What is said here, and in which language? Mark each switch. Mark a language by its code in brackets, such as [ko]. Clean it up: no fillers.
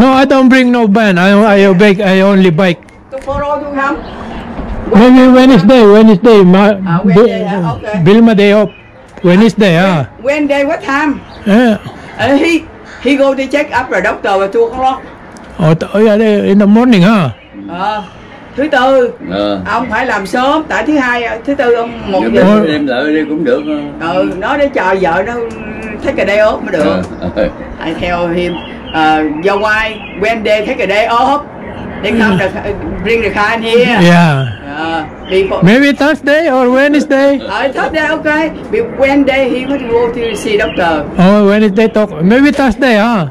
[en] No, I don't bring no van. I only bike. [vi] Tôi follow tôi không? [en] Maybe Wednesday. Wednesday hả? Okay. Vilma day off. Wednesday, huh? Wednesday what time? Yeah. He go to check up the doctor at 2 o'clock. Oh yeah, in the morning, huh? [vi] Thứ tư ông phải làm sớm, tại thứ hai thứ tư ông 1 giờ đem lại đi cũng được. Nó để chờ vợ nó [en] take a day off [vi] mới được. [en] I tell him your wife Wednesday take a day off. They come bring the car in here. Yeah. Before. Maybe Thursday or Wednesday. Thursday okay. Wednesday he must go to see doctor. Oh, Wednesday talk. Maybe Thursday, huh?